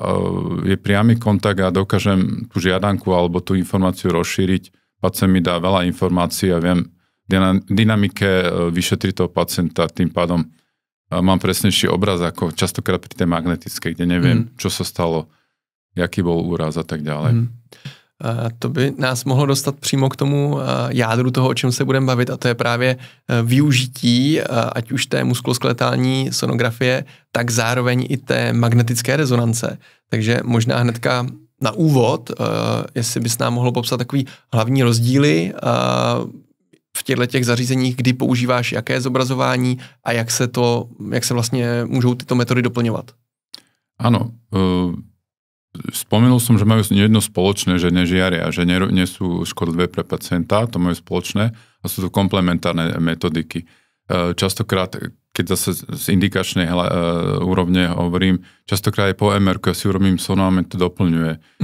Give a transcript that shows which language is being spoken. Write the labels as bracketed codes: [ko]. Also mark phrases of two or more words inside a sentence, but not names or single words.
[sk] Je priamy kontakt a dokážem tú žiadanku alebo tú informáciu rozšíriť. Pacient mi dá veľa informácií a viem dynamike vyšetriť toho pacienta. Tým pádom mám presnejší obraz ako častokrát pri tej magnetickej, kde neviem, čo sa stalo, jaký bol úraz a tak ďalej. [cs] To by nás mohlo dostat přímo k tomu jádru toho, o čem se budeme bavit, a to je právě využití ať už té muskuloskeletální sonografie, tak zároveň i té magnetické rezonance. Takže možná hnedka na úvod, jestli bys nám mohl popsat takový hlavní rozdíly v těchto zařízeních, kdy používáš jaké zobrazování a jak se vlastně můžou tyto metody doplňovat. [sk] Áno, spomenul som, že majú jedno spoločné, že nežiaria, že nie sú škodlivé pre pacienta, to majú spoločné a sú to komplementárne metodiky. Častokrát, keď zase z indikačnej úrovne hovorím, častokrát aj po MR-ku, ja si urobím sonogram, to doplňuje.